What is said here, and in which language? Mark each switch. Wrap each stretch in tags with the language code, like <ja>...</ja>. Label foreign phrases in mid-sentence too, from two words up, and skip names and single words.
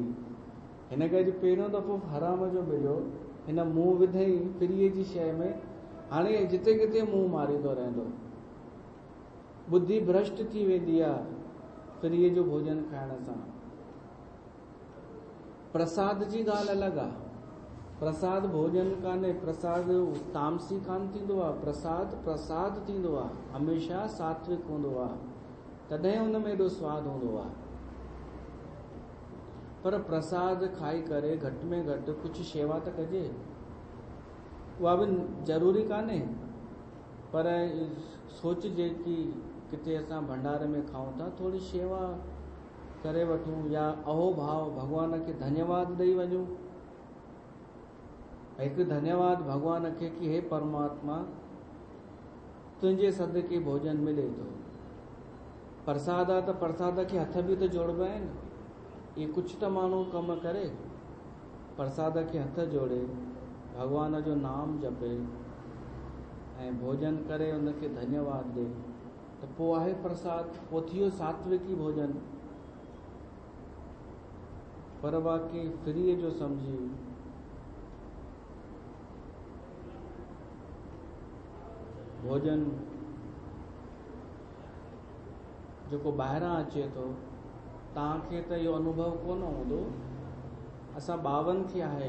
<sd>हिन करे पहिरियों दफ़ो हराम जो मिलियो, हिन मुंहुं विधई फ्रीअ जी शइ में, हाणे जिते किथे मुंहुं मारींदो रहंदो। बुद्धि भ्रष्ट थी वेंदी आहे फ्रीअ जो भोजन खाइण सां। प्रसाद जी ॻाल्हि अलॻि आहे, प्रसाद भोजन कान्हे, प्रसाद तामसी कान थींदो आहे, प्रसाद प्रसाद थींदो आहे, हमेशा सात्विक हूंदो आहे, तॾहिं हुन में एॾो स्वादु हूंदो आहे। पर प्रसाद खाई करे घटि में घटि कुझु शेवा त कजे, उहा बि ज़रूरी कान्हे, पर सोचिजे कि किथे असां भंडारे में खाऊं था, थोरी शेवा करे वठूं, या अहो भाव भॻवान खे धन्यवाद ॾेई वञूं। हिकु धन्यवाद भॻवान खे कि हे परमात्मा, तुंहिंजे सदके भोजन मिले थो। प्रसाद आहे त प्रसाद खे हथ बि त जोड़बा आहिनि,</sd> <hi>ये कुछ तो</hi> <sd>माण्हू कम करे, प्रसाद के हथ जोड़े, भगवान जो नाम जपे ऐं भोजन करे</sd> <hi>उनके धन्यवाद दे, तो</hi> <sd>पो आहे प्रसाद, पो थियो सात्विकी भोजन। पर बाक़ी फ्री जो समझी भोजन जो ॿाहिरां अचे थो, तव्हांखे त इहो अनुभव कोन हूंदो, असां 52 खे आहे</sd>